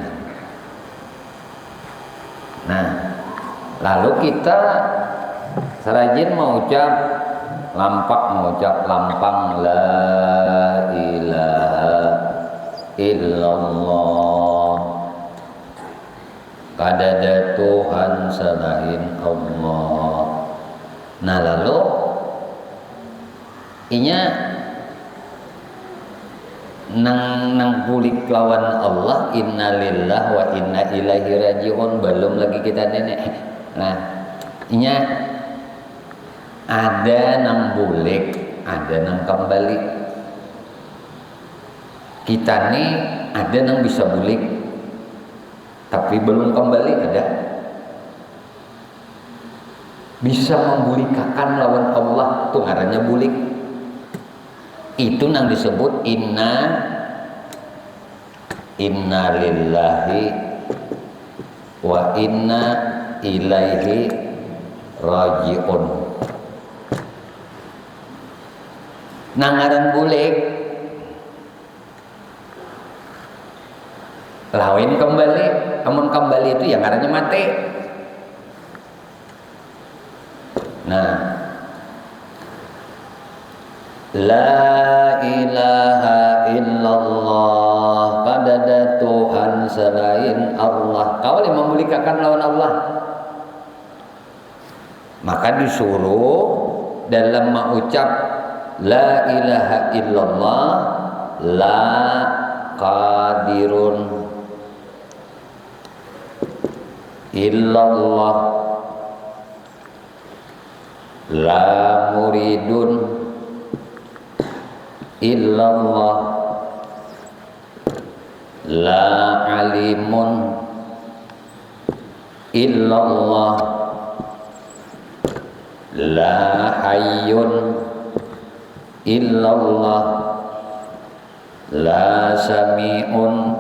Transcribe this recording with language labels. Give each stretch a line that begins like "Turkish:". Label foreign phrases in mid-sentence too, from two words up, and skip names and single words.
Banjar: Nah, lalu kita serajin mengucap lampang
Arabic: لا إله إلا الله,
Banjar: kada ada Tuhan selain Allah. Nah lalu inya nang pulik lawan Allah,
Arabic: إنا لله وإنا إليه راجعون,
Banjar: belum lagi kita nenek. Nah inya ada nang bulik, ada nang kembali. Kita nih ada nang bisa bulik tapi belum kembali, ada bisa membulikakan lawan Allah tuh ngarannya bulik. Itu nang disebut
Arabic: إنا لله وإنا إليه راجعون.
Banjar: Nang ngaran bulik lawin kembali, amun kembali itu yang ngarannya mati. Nah,
Arabic: لا إله إلا الله,
Banjar: kada ada Tuhan selain Allah. Kau yang memulikakan lawan Allah, maka disuruh dalam mengucap
Arabic: لا إله إلا الله، لا قادر إلا الله, لا مريد إلا الله، لا عليم إلا الله، لا حي إلا الله، لا سميع